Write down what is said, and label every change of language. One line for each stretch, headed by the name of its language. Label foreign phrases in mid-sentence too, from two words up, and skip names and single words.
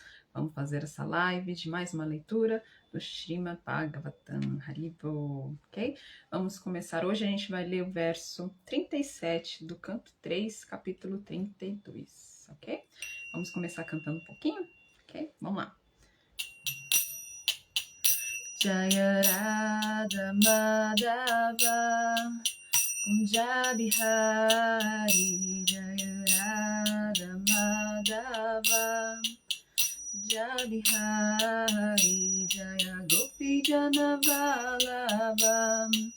Portuguese: Vamos fazer essa live de mais uma leitura do Srimad Bhagavatam, Haribol, ok? Vamos começar hoje, a gente vai ler o verso 37 do canto 3, capítulo 32, ok? Vamos começar cantando um pouquinho, ok? Vamos lá.
Sanskrit: Jaya Radha Madhava Kunja Bihari Jaya Radha Madhava Kunja Bihari Jaya Gopi Jana Vallabha